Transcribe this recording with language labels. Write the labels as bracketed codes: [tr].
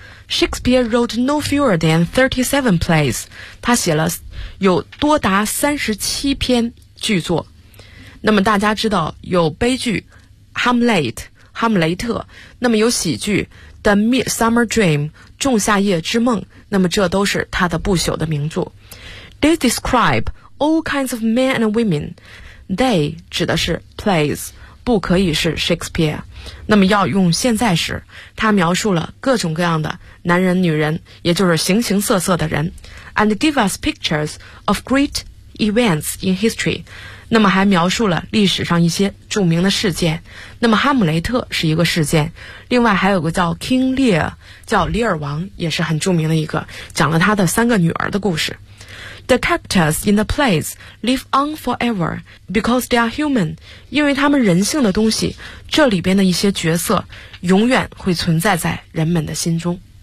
[en] Shakespeare wrote no fewer than 37 plays [zh] 他写了有多达37篇剧作那么大家知道有悲剧 Hamlet 哈姆雷特那么有喜剧 The Midsummer Dream 仲夏夜之梦那么这都是他的不朽的名作。 [en] They describe all kinds of men and women. [zh] They 指的是 plays, 不可以是 Shakespeare. 那么要用现在时他描述了各种各样的男人女人也就是形形色色的人。 [en] And give us pictures of great events in history. [zh] 那么还描述了历史上一些著名的事件。那么哈姆雷特是一个事件。另外还有个叫 King Lear,叫李尔王也是很著名的一个讲了他的三个女儿的故事 [en] The characters in the plays live on forever because they are human [zh] 因为他们人性的东西这里边的一些角色永远会存在在人们的心中